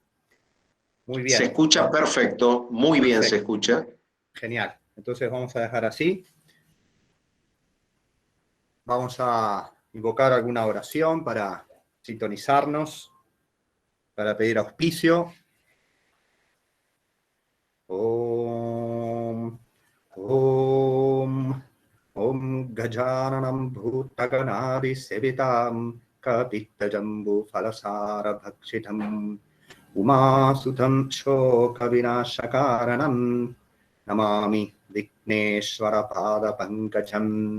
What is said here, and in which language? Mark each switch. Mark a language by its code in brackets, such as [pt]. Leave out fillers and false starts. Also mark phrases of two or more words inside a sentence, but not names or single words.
[es] Muy bien. Se escucha perfecto, muy bien se escucha. Genial. Entonces vamos a dejar así. Vamos a invocar alguna oración para sintonizarnos, para pedir auspicio. [sa] ओम् गजाननं भूतगणादि सेवितं कपित्थजम्बू फलसार भक्षितम् उमासुतं शोक विनाशकारणं नमामि विघ्नेश्वर पाद पङ्कजम्.